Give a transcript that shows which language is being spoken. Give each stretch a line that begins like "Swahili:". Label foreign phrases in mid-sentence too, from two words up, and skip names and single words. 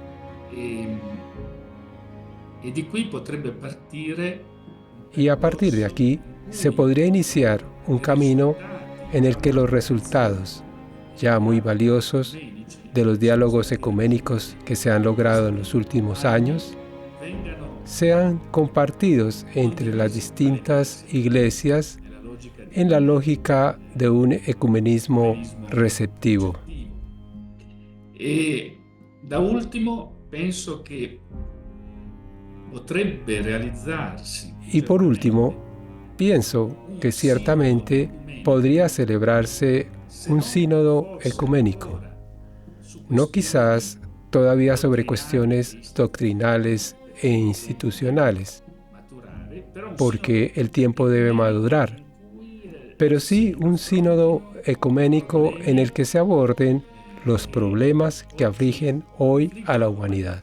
Spanish: Y a partir de aquí se podría iniciar un camino en el que los resultados, ya muy valiosos, de los diálogos ecuménicos que se han logrado en los últimos años, sean compartidos entre las distintas iglesias en la lógica de un ecumenismo receptivo.
Italian: Da ultimo, penso che potrebbe realizzarsi.
Spanish: Y por último, pienso que ciertamente podría celebrarse un sínodo ecuménico, no quizás todavía sobre cuestiones doctrinales e institucionales, porque el tiempo debe madurar, pero sí un sínodo ecuménico en el que se aborden los problemas que afligen hoy a la humanidad.